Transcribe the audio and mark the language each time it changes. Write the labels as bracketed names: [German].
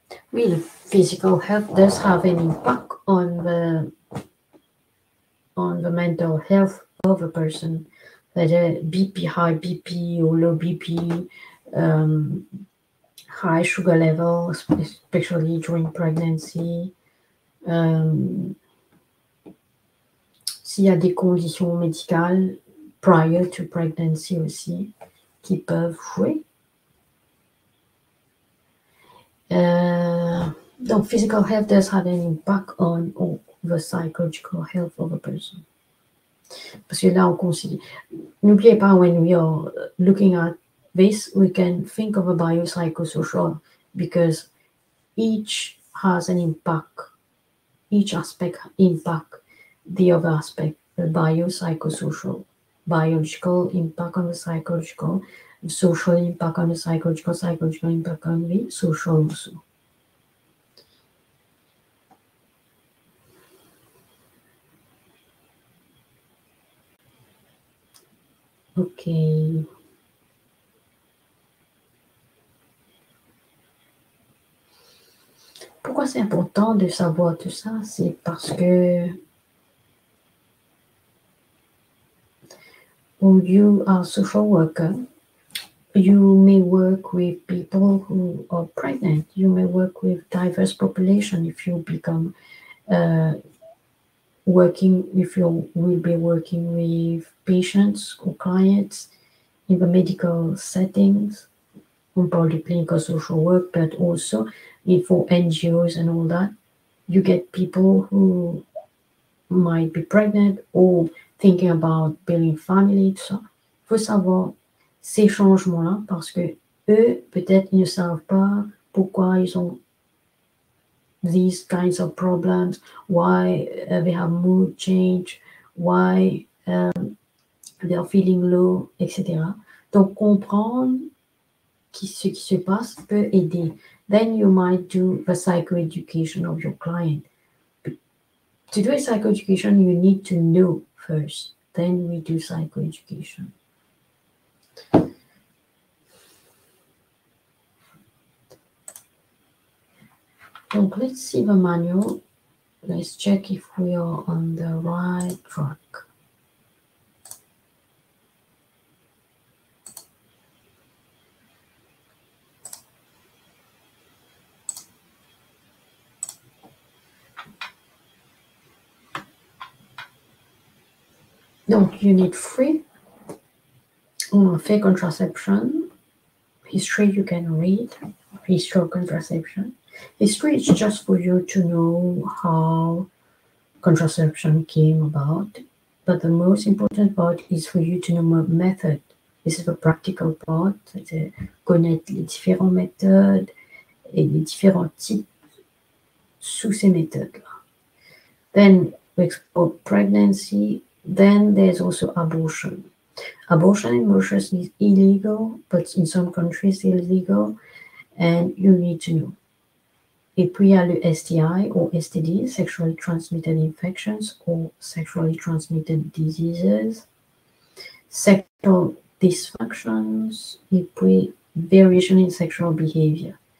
[French] Oui, le [English] physical health does have an impact on the mental health of a person. [French] C'est-à-dire [English] BP, high BP or low BP, high sugar level, especially during pregnancy. [French] S'il y a des conditions médicales [English] prior to pregnancy [French] aussi qui peuvent jouer. [English] Donc, physical health does have an impact on the psychological health of a person. [French] Parce que là, on considère. N'oubliez pas, [English] when we are looking at this, we can think of a biopsychosocial because each has an impact. Each aspect impact the other aspect. The biopsychosocial, biological impact on the psychological, social impact on the psychological, psychological impact on the social also. Ok. [French] Pourquoi c'est important de savoir tout ça? C'est parce que [English] when you are a social worker, you may work with people who are pregnant. You may work with diverse population if you become if you will be working with patients or clients in the medical settings. [French] On parle de [English] clinical social work, but also for NGOs and all that, you get people who might be pregnant or thinking about building family, [French] tout ça. Il faut savoir ces changements-là parce que eux, peut-être, ils ne savent pas pourquoi ils ont [English] these kinds of problems, why they have mood change, why they are feeling low, etc. [French] Donc, comprendre ce qui se passe peut aider. [English] Then you might do the psychoeducation of your client. To do a psychoeducation, you need to know first. Then we do psychoeducation. Donc, let's see the manual. Let's check if we are on the right track. [French] Donc, unit 3, on fait contraception. [English] History you can read, history of contraception. History is just for you to know how contraception came about, but the most important part is for you to know the method. This is the practical part, [French] c'est connaître les différentes méthodes et les différents types sous ces méthodes-là. [English] Then we explore pregnancy. Then there's also abortion. Abortion in Russia is illegal, but in some countries it's illegal, and you need to know. [French] Et puis il y a le [English] STI or STD, sexually transmitted infections or sexually transmitted diseases, sexual dysfunctions, [French] et puis [English] variation in sexual behavior.